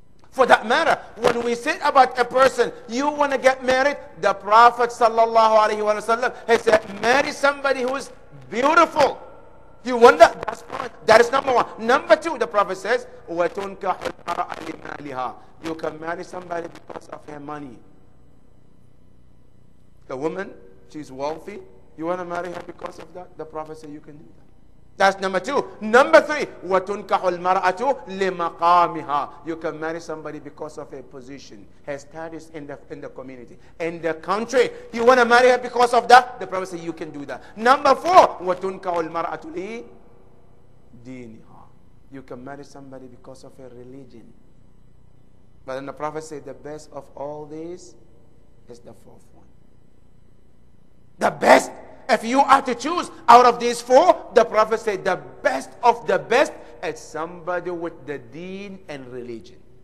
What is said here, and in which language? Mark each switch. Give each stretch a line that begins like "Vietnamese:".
English: For that matter, when we say about a person, you want to get married, the Prophet sallallahu alaihi wasallam, he said, marry somebody who is beautiful. You want that? That's fine. That is number one. Number two, the Prophet says,
Arabic: وَتُنْكَحُ الْمَرْأَ لِمَالِهَا.
English: You can marry somebody because of her money. The woman, she's wealthy. You want to marry her because of that? The Prophet said you can do that. That's number two. Number three,
Arabic: وَتُنْكَحُ الْمَرْأَةُ لِمَقَامِهَا.
English: You can marry somebody because of a position, her status in the community, in the country. You want to marry her because of that? The Prophet said you can do that. Number four,
Arabic: وَتُنْكَحُ الْمَرْأَةُ لِدِينِهَا.
English: You can marry somebody because of a religion. But then the Prophet said the best of all these is the fourth one. The best. If you are to choose out of these four, the Prophet said the best of the best is somebody with the deen and religion.